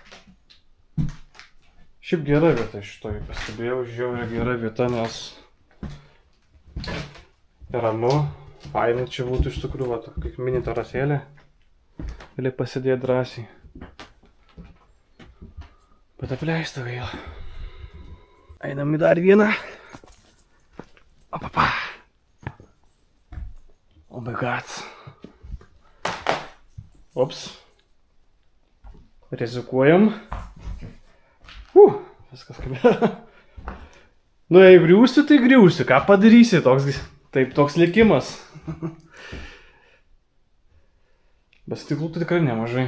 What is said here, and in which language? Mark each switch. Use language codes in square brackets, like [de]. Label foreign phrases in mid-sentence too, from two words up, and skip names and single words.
[lt] Šiaip gera vieta šitoj, pastebėjau, žiauriai gera vieta, nes ramu, fainai čia būtų iš tikrųjų, kaip mini terasėlė, gali pasidėti drąsiai. Bet apleista vėl. Einam į dar vieną. Opapa. [en] Oh my god. Ops. [lt] Rizikuojam. Viskas kaip. Nu, jei griūsi, tai griūsi. Ką padarysi? Toks likimas. Bet stiklų tai tikrai nemažai.